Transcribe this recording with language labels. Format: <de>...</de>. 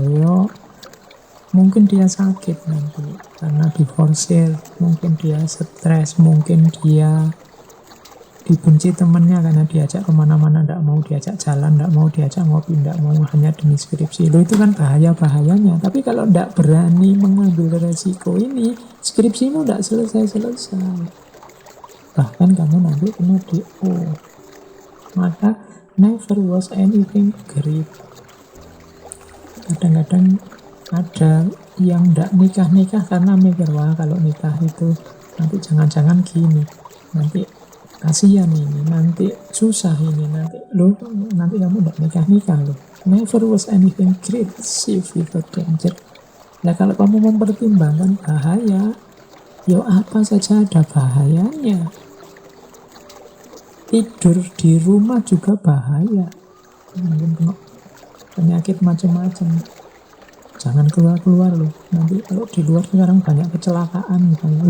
<id>Ya mungkin dia sakit nanti karena diforsir, mungkin dia stres, mungkin dia dibenci temennya karena diajak kemana-mana, tidak mau diajak jalan, tidak mau diajak ngopi, tidak mau, hanya demi skripsi. Loh, itu kan bahaya-bahayanya. Tapi kalau tidak berani mengambil resiko ini, skripsimu tidak selesai-selesai, bahkan kamu nanti kena DO. Maka</id> <en>never was anything great.</en> <id>Kadang-kadang ada yang tidak nikah-nikah karena mikir, wah kalau nikah itu nanti jangan-jangan gini, nanti kasihan ini, nanti susah ini, nanti kamu tidak nikah-nikah loh.</id> <en>Never was anything great achieved without danger.</en> <id>Nah kalau kamu mempertimbangkan bahaya, ya apa saja ada bahayanya. Tidur di rumah juga bahaya, mungkin kena penyakit macam-macam. Jangan keluar-keluar loh. Nanti kalau di luar sekarang banyak kecelakaan misalnya.</id>